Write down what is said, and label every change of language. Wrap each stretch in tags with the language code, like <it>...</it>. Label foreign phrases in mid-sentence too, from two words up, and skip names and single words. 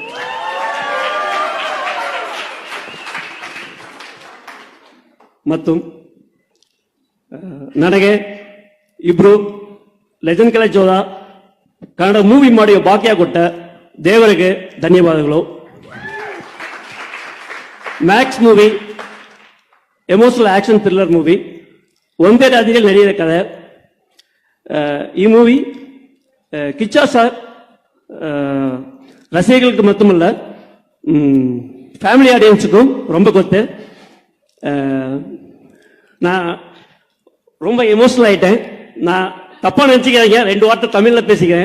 <kn>ಮತ್ತು ನನಗೆ ಇಬ್ರು ಲೆಜೆಂಡ್ ಕಲೆ ಜೋದ ಕನ್ನಡ ಮೂವಿ ಮಾಡುವ ಭಾಗ್ಯ ಕೊಟ್ಟ ದೇವರಿಗೆ ಧನ್ಯವಾದಗಳು. ಮ್ಯಾಕ್ಸ್ ಮೂವಿ</kn> <en>emotional action thriller movie,</en> <kn>ಒಂದೇ ರಾಜ್ಯದಲ್ಲಿ ನಡೆಯುವ ಕಥೆ.</kn> <ta>ಈ மூவி கிச்சா சார் ரசிகர்களுக்கு மட்டுமல்ல</ta> <en>family audiences</en> <ta>ரொம்ப கொத்து. நான் ரொம்ப எமோஷனல் ஆயிட்டேன். நான் தப்பா நினைச்சுக்கிறீங்க, 2 வார்த்தை தமிழ்ல பேசிக்கிறேன்.</ta>